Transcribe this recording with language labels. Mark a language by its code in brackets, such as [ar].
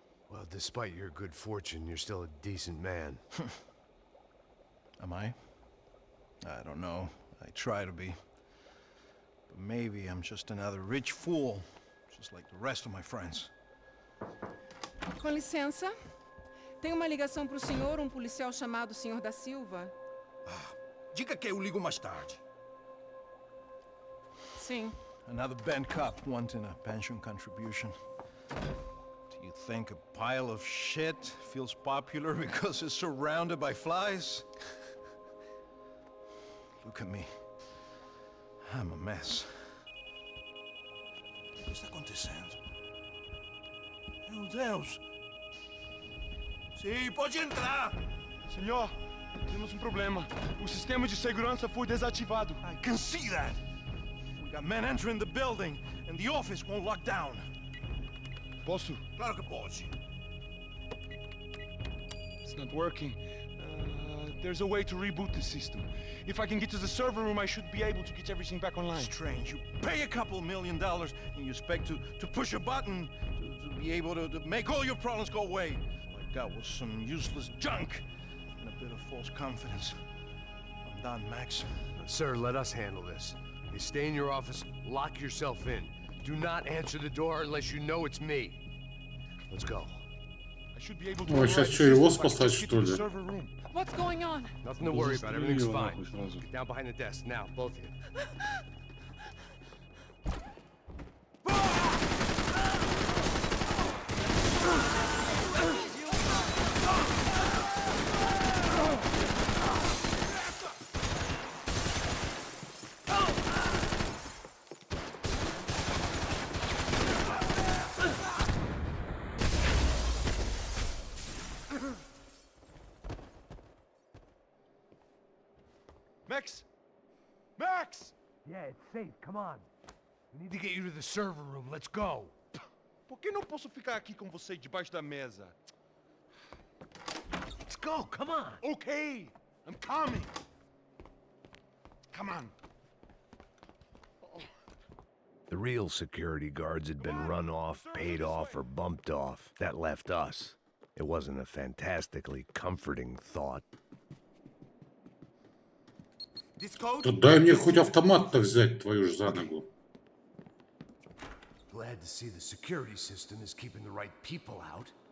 [en] Well, despite your good fortune, you're still a decent man. Am I? I don't know. I try to be. But maybe I'm just another rich fool, just like the rest of my friends. [pt] Com licença. Tem uma ligação para o senhor, policial chamado Senhor da Silva. Diga que eu ligo mais tarde. Sim. [en] Another bent cop wanting a pension contribution. Do you think a pile of shit feels popular because it's surrounded by flies? Look at me. I'm a mess. [pt] O que está acontecendo? Meu Deus! Sim, pode entrar! Senhor, temos problema. O sistema de segurança foi desativado. [en] I can see that! We got men entering the building, and the office won't lock down. [pt] Posso? Claro que pode. [en] It's not working. There's a way to reboot the system. If I can get to the server room, I should be able to get everything back online. Strange. You pay a couple $1 million and you expect to push a button to be able to make all your problems go away. All I got was some useless junk and a bit of false confidence. I'm done, Max. Sir, let us handle this. You stay in your office, lock yourself in. Do not answer the door unless you know it's me. Let's go. [ru] Ой, сейчас что, его спасать, что ли? [en] What's going on? Nothing to worry about. Everything's [ru] Его [en] fine. [ru] нахуй сразу. [en] Get down behind the desk now, both of you. Max! Max! Yeah, it's safe. Come on. We need to get you to the server room. Let's go. [pt] Por que não posso ficar aqui com você debaixo da mesa? [en] Let's go. Come on. Okay, I'm coming. Come on. The real security guards had been run off, paid off, or bumped off. That left us. It wasn't a fantastically comforting thought. [ru] Да дай мне хоть автомат-то взять, твою ж за ногу. [en] Glad to see the security system is keeping the right people out.